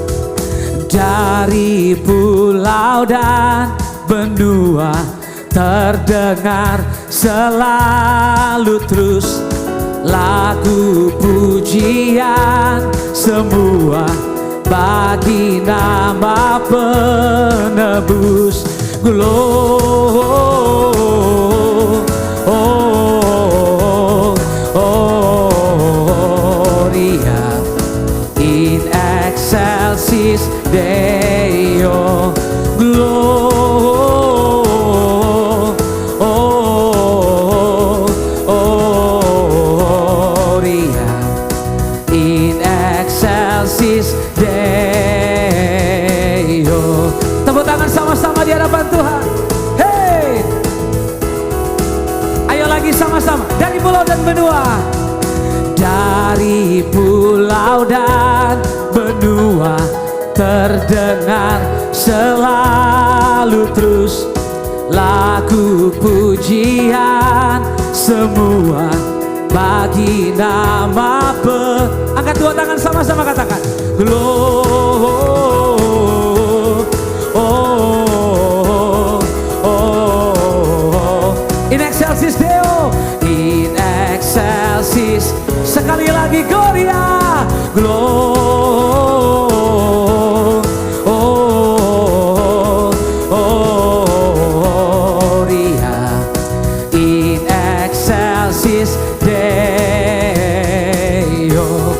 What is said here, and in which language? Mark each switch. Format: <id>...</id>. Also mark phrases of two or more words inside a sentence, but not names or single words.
<id>Dari pulau dan benua terdengar selalu terus lagu pujian semua bagi nama penebus.</id> <la>Gloria in excelsis Deo. Gloria in excelsis Deo.</la> <id>Tepuk tangan sama-sama di hadapan Tuhan. Hey, ayo lagi sama-sama. Dari pulau dan benua, dari pulau dan benua terdengar selalu terus lagu pujian semua bagi nama angkat dua tangan sama-sama katakan.</id> <la>In excelsis Deo, in excelsis.</la> <id>Sekali lagi</id> <la>Gloria, Gloria in excelsis Deo.</la>